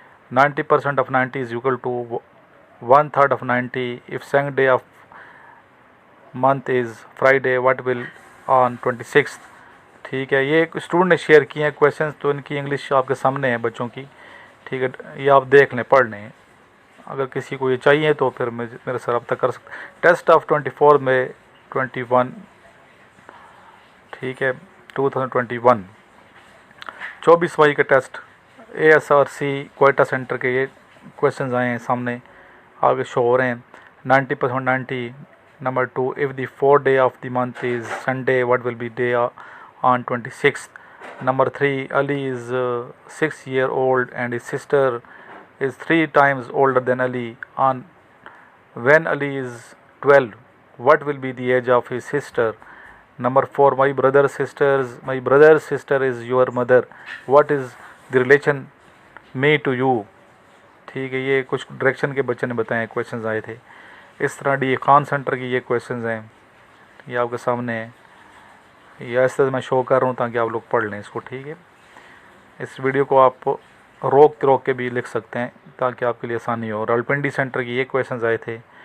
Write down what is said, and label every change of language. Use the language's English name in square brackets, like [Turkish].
[English] 90% of 90 is equal to 1/3 of 90. If second day of month is Friday, what will on 26th. [Urdu] ٹھیک ہے یہ student نے share کیے ہیں کویشچنز تو ان کی انگلش آپ کے سامنے ہے بچوں کی. ٹھیک ہے یہ آپ دیکھ لیں پڑھ لیں. اگر کسی کو یہ چاہیے تو پھر میرے سے رابطہ کر سکتے. ٹیسٹ آف 24 میں 21 ٹھیک ہے 2021 24 مئی کا ٹیسٹ ASRC کوئٹہ سینٹر کے یہ کویشچنز آئے ہیں سامنے آگے شو ہو رہے ہیں. 90% 90. [English] Number 2 if the 4th day of the month is Sunday what will be day on 26th. Number 3 Ali is 6-year-old and his sister is 3 times older than Ali. On when Ali is 12 what will be the age of his sister. Number 4 my brother's sister is your mother. What is the relation me to you. [Urdu] ٹھیک ہے یہ کچھ direction کے بچے نے بتائے questions آئے تھے. اس طرح ڈی خان سینٹر کی یہ کویشچنز ہیں یہ آپ کے سامنے ہیں. یہ اس طرح میں شو کر رہا ہوں تاکہ آپ لوگ پڑھ لیں اس کو. ٹھیک ہے اس ویڈیو کو آپ روک کے بھی لکھ سکتے ہیں تاکہ آپ کے لیے آسانی ہو. راولپنڈی سینٹر کی یہ کویشچنز آئے تھے